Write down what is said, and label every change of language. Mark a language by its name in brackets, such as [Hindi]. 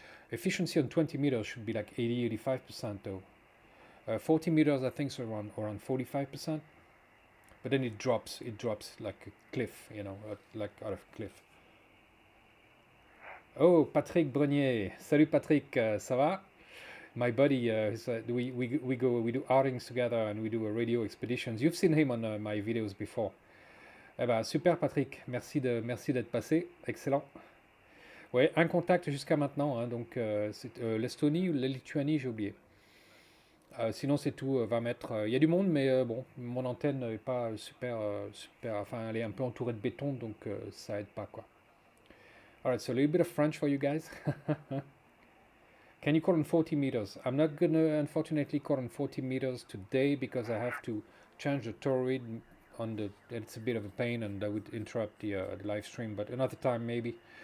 [English] Efficiency on 20 meters should be like 80-85% though. 40 meters I think is around 45%, but then it drops like a cliff, like out of a cliff. Oh, Patrick Brenier. [French] Salut Patrick, ça va? [English] My buddy, we do outings together and we do radio expeditions. You've seen him on my videos before. [French] Eh ben, super Patrick, merci d'être passé, excellent. Ouais, un contact jusqu'à maintenant, hein, donc c'est l'Estonie ou la Lituanie, j'ai oublié. Sinon c'est tout, 20 mètres. Il y a du monde, mais bon, mon antenne n'est pas super, enfin elle est un peu entourée de béton, donc ça aide pas quoi. [English] Alright, so a little bit of French for you guys. Can you call on 40 meters? I'm not gonna unfortunately call on 40 meters today because I have to change the toroid it's a bit of a pain and that would interrupt the live stream, but another time maybe.